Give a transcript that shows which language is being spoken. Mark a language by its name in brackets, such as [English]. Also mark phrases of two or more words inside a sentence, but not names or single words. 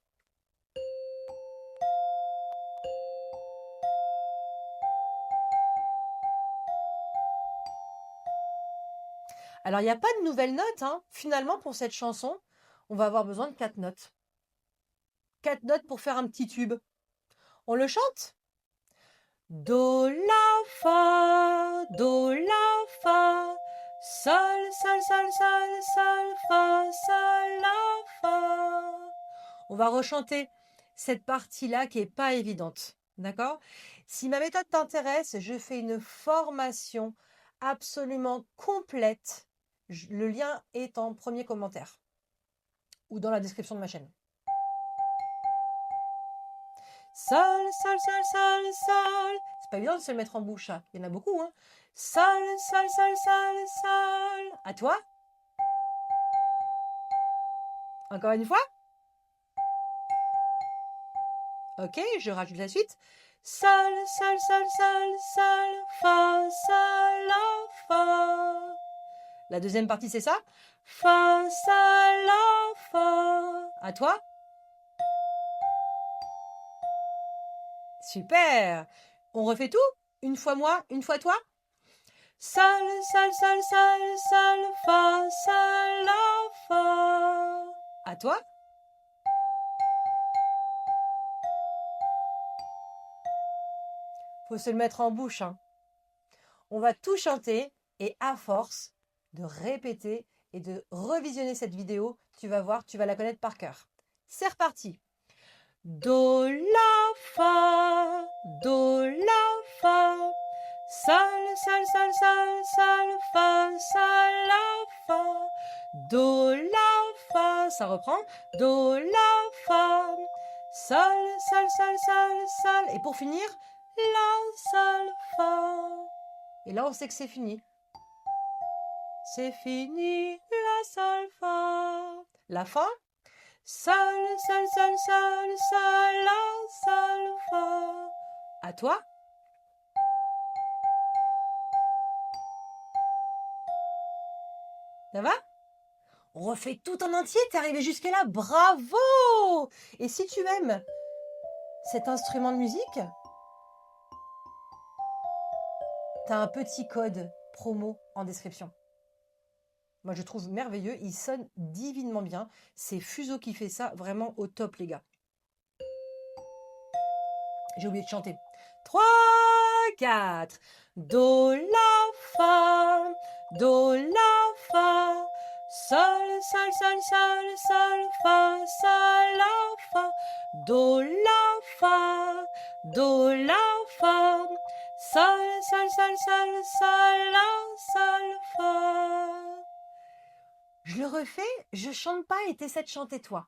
[French] Alors il n'y a pas de nouvelles notes, hein. Finalement, pour cette chanson, on va avoir besoin de 4 notes. 4 notes pour faire un petit tube. On le chante? Do, la, fa, do, la, fa, sol, sol, sol, sol, sol, fa, sol, la, fa. On va rechanter cette partie-là qui est pas évidente. D'accord? Si ma méthode t'intéresse, je fais une formation absolument complète. Le lien est en premier commentaire ou dans la description de ma chaîne. Sol, sol, sol, sol, sol. C'est pas évident de se le mettre en bouche, hein. Il y en a beaucoup, hein. Sol, sol, sol, sol, sol. À toi. Encore une fois. Ok, je rajoute la suite. Sol, sol, sol, sol, sol, fa, sol, la, fa. La deuxième partie, c'est ça. Fa, sol, la, fa. À toi. Super. On refait tout? Une fois moi, une fois toi? Sol, sol, sol, sol, sol, fa, sol, la, fa. À toi? Faut se le mettre en bouche, hein. On va tout chanter et à force de répéter et de revisionner cette vidéo, tu vas voir, tu vas la connaître par cœur. C'est reparti. Do, la, fa, do, la, fa. Sol, sol, sol, sol, sol, fa, sol, la, fa. Do, la, fa. Ça reprend. Do, la, fa. Sol, sol, sol, sol, sol. Et pour finir, la, sol, fa. Et là, on sait que c'est fini. C'est fini, la, sol, fa. La fin. Sol, sol, sol, sol, sol, la, sol, fa. À toi. Ça va? On refait tout en entier, t'es arrivé jusque-là, bravo! Et si tu aimes cet instrument de musique, t'as un petit code promo en description. Moi, je trouve merveilleux, il sonne divinement bien. C'est Fuso qui fait ça, vraiment au top, les gars. J'ai oublié de chanter. 3, 4. Do, la, fa. Do, la, fa. Sol, sol, sol, sol, sol, fa, sol, la, fa. Do, la, fa. Do, la, fa. Sol, sol, sol, sol, sol, la, sol, fa. Je le refais, je chante pas et t'essaies de chanter toi.